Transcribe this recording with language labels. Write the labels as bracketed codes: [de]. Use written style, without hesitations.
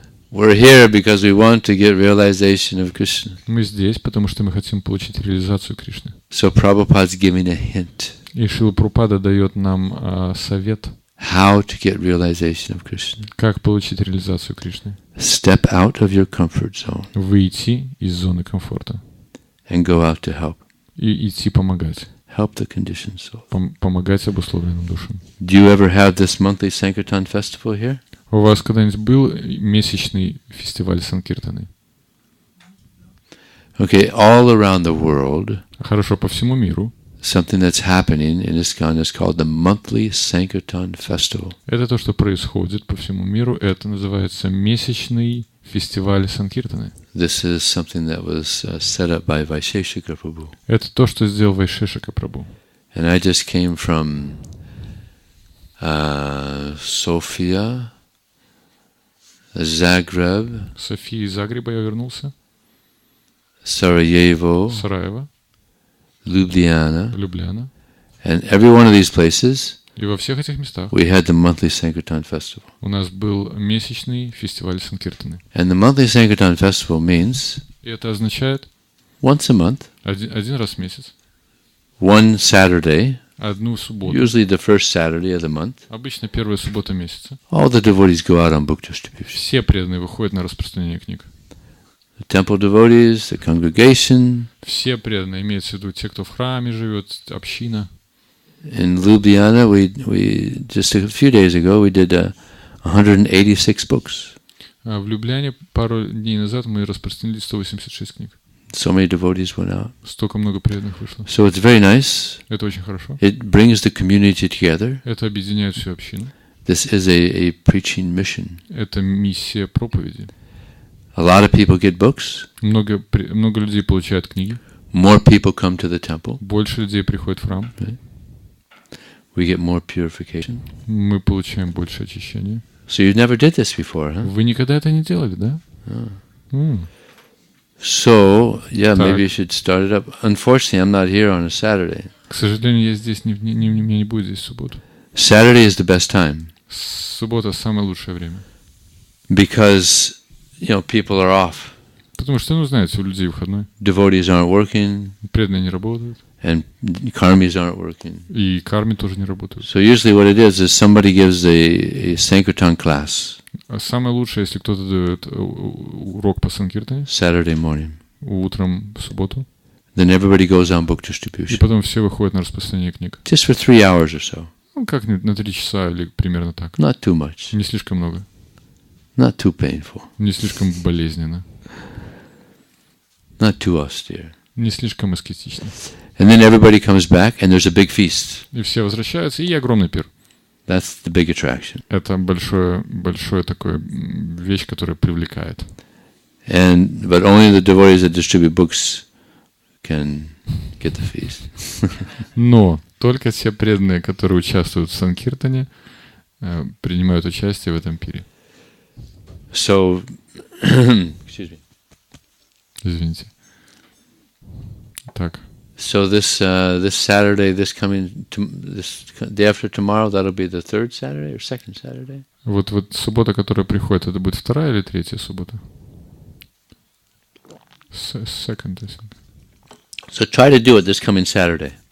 [en] We're here because we want to get realization of Krishna. [ru] Мы здесь, потому что мы хотим получить реализацию Кришны. [en] So Prabhupada's giving a hint. [ru] И Шрила Прабхупада дает нам совет, [en] how to get realization of Krishna. [ru] Как получить реализацию Кришны? [en] Step out of your comfort zone. [ru] Выйти из зоны комфорта. [en] And go out to help. [ru] И идти помогать. [en] Help the conditioned soul. [ru] Помогать обусловленным душам. [en] Do you ever have this monthly Sankirtan festival here? [ru] У вас когда-нибудь был месячный фестиваль Санкиртаны? [en] Okay, all around the world. [ru] Хорошо, по всему миру. [en] Something that's happening in ISKCON is called the monthly Sankirtan festival. [ru] Это то, что происходит по всему миру. Это называется месячный фестиваль Санкиртаны. [en] This is something that was set up by Vaisheshika Prabhu. [ru] Это то, что сделал Вайшешика Прабху. [en] And I just came from Sofia, Zagreb, [ru] София из Загреба я вернулся. [en] Sarajevo, [ru] Сараево, [en] Ljubljana, [ru] Любляна. [en] and every one of these places [ru] И во всех этих местах [en] we had the monthly Sankirtan festival. [ru] у нас был месячный фестиваль Санкиртаны. [en] And the monthly Sankirtan festival means [ru] И это означает [en] once a month, [ru] один раз в месяц, [en] one Saturday, [ru] одну субботу, [en] usually the first Saturday of the month, [ru] обычно первая суббота месяца, [en] all the devotees go out on book distribution. [ru] все преданные выходят на распространение книг. [en] The temple devotees, the congregation. [ru] Все преданные, имеется в виду те, кто в храме живет, община. [en] In Ljubljana, we just a few days ago we did 186 books. [ru] В Любляне пару дней назад мы распространили 186 книг. [en] So many devotees went out. [ru] Столько много преданных вышло. [en] So it's very nice. [ru] Это очень хорошо. [en] It brings the community together. [ru] Это объединяет всю общину. [en] This is a preaching mission. [ru] Это миссия проповеди. [en] A lot of people get books. [ru] Много людей получают книги. [en] More people come to the temple. [ru] Больше людей приходит в храм. [en] Right? We get more purification. [ru] Мы получаем больше очищения. [en] So you never did this before, huh? [ru] Вы никогда это не делали, да? [en] So, yeah, maybe you should start it up. Unfortunately, I'm not here on a Saturday. [ru] К сожалению, я здесь меня не будет здесь в субботу. [en] Saturday is the best time. [ru] Суббота самое лучшее время. [en] Because, people are off. [ru] Потому что, знаете, у людей выходной. [en] Devotees aren't working. [ru] Преданные не работают. [en] And karmis aren't working. [ru] И карми тоже не работают. [en] So usually what it is somebody gives a Sankirtan class. [ru] Самое лучшее, если кто-то дает урок по Санкиртане. [en] Saturday morning. [ru] Утром в субботу. [en] Then everybody goes on book distribution. [ru] И потом все выходят на распространение книг. [en] Just for 3 hours or so. [ru] Как-нибудь на 3 часа или примерно так. [en] Not too much. [ru] Не слишком много. [en] Not too painful. [ru] Не слишком болезненно. [en] Not too austere. [ru] Не слишком аскетично. [en] And then everybody comes back and there's a big feast. [ru] И все возвращаются, и огромный пир. [en] That's the big attraction. [ru] Это большое такое вещь, которая привлекает. [en] But only the devotees that distribute books can get the feast. [ru] Но только те преданные, которые участвуют в Санкиртане, принимают участие в этом пире. [en] So, excuse me. [ru] Извините. Так. [en] So this Saturday, this day after tomorrow, that'll be the third Saturday or second Saturday. [ru] Вот суббота, которая приходит, это будет вторая или третья суббота? [en] Second, I think. So try to do it this coming Saturday.